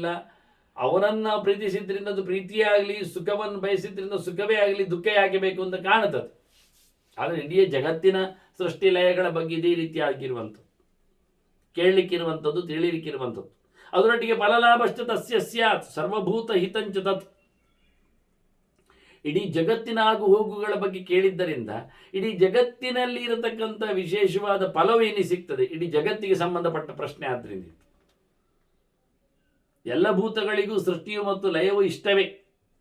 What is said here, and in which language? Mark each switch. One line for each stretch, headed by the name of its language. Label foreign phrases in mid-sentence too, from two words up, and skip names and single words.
Kannada: ಅವನನ್ನು ಪ್ರೀತಿಸಿದ್ರಿಂದ ಅದು ಪ್ರೀತಿಯೇ ಆಗಲಿ, ಸುಖವನ್ನು ಬಯಸಿದ್ರಿಂದ ಸುಖವೇ ಆಗಲಿ, ದುಃಖ ಯಾಕೆ ಬೇಕು ಅಂತ ಕಾಣುತ್ತದೆ. ಆದರೆ ಇಡೀ ಜಗತ್ತಿನ ಸೃಷ್ಟಿ ಲಯಗಳ ಬಗ್ಗೆ ಇದೇ ರೀತಿ ಆಗಿರುವಂಥದ್ದು, ಕೇಳಲಿಕ್ಕಿರುವಂಥದ್ದು, ತಿಳಿಲಿಕ್ಕಿರುವಂಥದ್ದು.
Sanskrit: ಅದರೊಟ್ಟಿಗೆ ಫಲಲಾಭಶ್ಚ ತಸ್ಯ ಸ್ಯಾತ್ ಸರ್ವಭೂತ ಹಿತಂಚ ತತ್,
Kannada: ಇಡೀ ಜಗತ್ತಿನ ಆಗು ಹೋಗುಗಳ ಬಗ್ಗೆ ಕೇಳಿದ್ದರಿಂದ ಇಡೀ ಜಗತ್ತಿನಲ್ಲಿ ಇರತಕ್ಕಂಥ ವಿಶೇಷವಾದ ಫಲವೇನಿ ಸಿಗ್ತದೆ, ಇಡೀ ಜಗತ್ತಿಗೆ ಸಂಬಂಧಪಟ್ಟ ಪ್ರಶ್ನೆ. ಆದ್ದರಿಂದ ಎಲ್ಲ ಭೂತಗಳಿಗೂ ಸೃಷ್ಟಿಯು ಮತ್ತು ಲಯವು ಇಷ್ಟವೇ.